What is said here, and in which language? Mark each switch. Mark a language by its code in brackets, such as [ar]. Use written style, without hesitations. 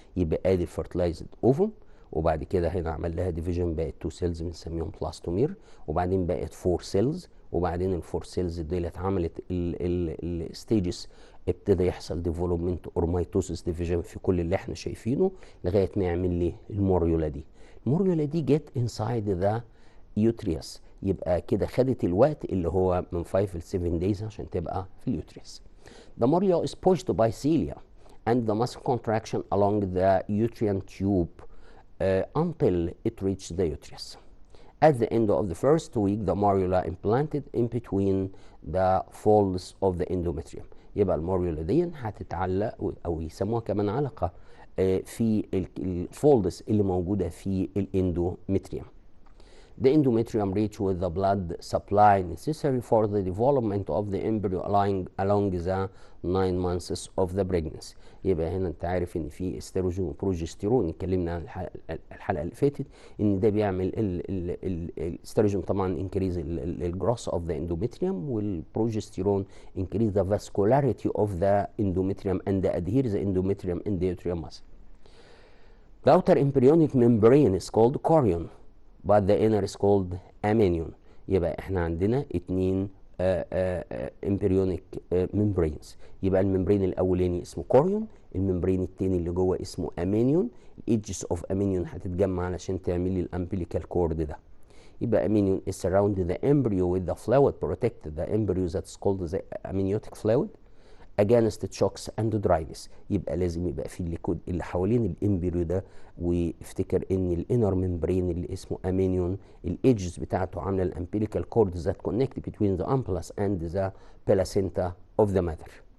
[ar] يبقى ادي الفرتلايزد اوفم، وبعد كده هنا عمل لها ديفيجن بقت 2 سيلز بنسميهم بلاستومير، وبعدين بقت 4 سيلز، وبعدين ال4 سيلز دي اتعملت الستيجز، ابتدى يحصل ديفلوبمنت اور ميتوسيس ديفيجن في كل اللي احنا شايفينه لغايه ما يعمل لي الموريولا دي. الموريولا دي جت انسايد ذا يوتريوس، يبقى كده خدت الوقت اللي هو من 5 ل 7 days عشان تبقى في اليوتريوس. [en] The morula is pushed by cilia and the muscle contraction along the uterine tube until it reaches the uterus. At the end of the first week, the morula implanted in between the folds of the endometrium. [ar] يبقى الموريولا دي هتتعلق او يسموها كمان علقه في الفولدز اللي موجوده في الاندومتريوم. [en] The endometrium reach with the blood supply necessary for the development of the embryo along the 9 months of the pregnancy. [ar] يبقى هنا انت عارف ان في استروجين وبروجستيرون، اتكلمنا عن الحلقه اللي فاتت ان ده بيعمل الاستروجين طبعا increase الجروس [en] of the endometrium، [ar] والبروجستيرون [en] increase the vascularity of the endometrium and adhere the endometrium in the uterine muscle. The outer embryonic membrane is called chorion but the inner is called amnion. [ar] يبقى احنا عندنا 2 [en] embryonic membranes. [ar] يبقى الممبرين الاولاني اسمه كوريون، الممبرين الثاني اللي جوه اسمه امينيون. الايدجز اوف امينيون هتتجمع علشان تعمل لي الامبليكال كورد ده. يبقى [en] amnion is surround the embryo with the fluid protect the embryo that's called the amniotic fluid against shocks and dryness. [ar] يبقى لازم يبقى في الليكود اللي حوالين الامبريو ده، وافتكر ان الانر ممبرين اللي اسمه امينيون الايدجز بتاعته عامله الامبليكال كورد [en] That connect between the umbilicus and the placenta of the mother.